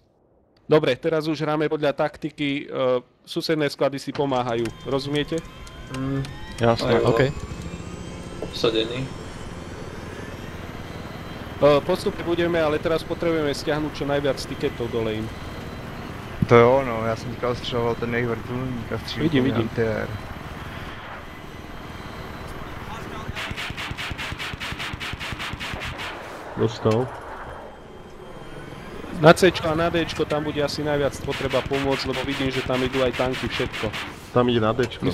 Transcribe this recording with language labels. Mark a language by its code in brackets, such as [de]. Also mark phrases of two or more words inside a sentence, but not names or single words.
[sk] Dobre, teraz už hráme podľa taktiky, susedné sklady si pomáhajú, rozumiete? Jasne, okej. Obsadení. Postupne budeme, ale teraz potrebujeme stiahnuť čo najviac tiketov dole im. [cs] To jo, no, já jsem říkal, střeloval ten jejich vrtulník a střílel Vidím. anti-air. Dostal. [sk] Na Cčko a na Dčko tam bude asi najviac potreba pomôcť, lebo vidím, že tam idú aj tanky, všetko. Tam ide na Dčko.